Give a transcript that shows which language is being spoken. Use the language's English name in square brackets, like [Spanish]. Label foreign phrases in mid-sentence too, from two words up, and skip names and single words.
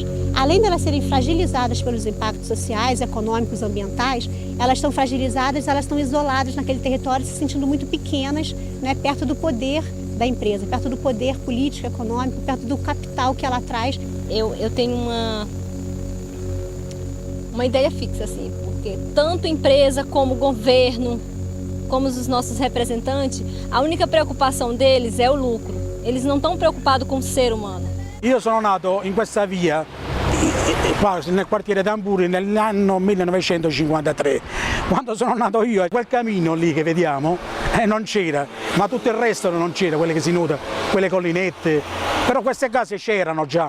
[Portuguese] Além de elas serem fragilizadas pelos impactos sociais, econômicos, ambientais, elas estão fragilizadas, elas estão isoladas naquele território, se sentindo muito pequenas, né, perto do poder da empresa, perto do poder político, econômico, perto do capital que ela traz. Eu tenho uma ideia fixa, assim, porque tanto empresa como governo, como os nossos representantes, a única preoccupação deles é o lucro. Eles não estão preoccupados com o ser umano. [Italian] Io sono nato in questa via, qua nel quartiere Tamburi, nell'anno 1953. Quando sono nato io, quel camino lì che vediamo non c'era, ma tutto il resto non c'era, quelle che si nota, quelle collinette, però queste case c'erano già.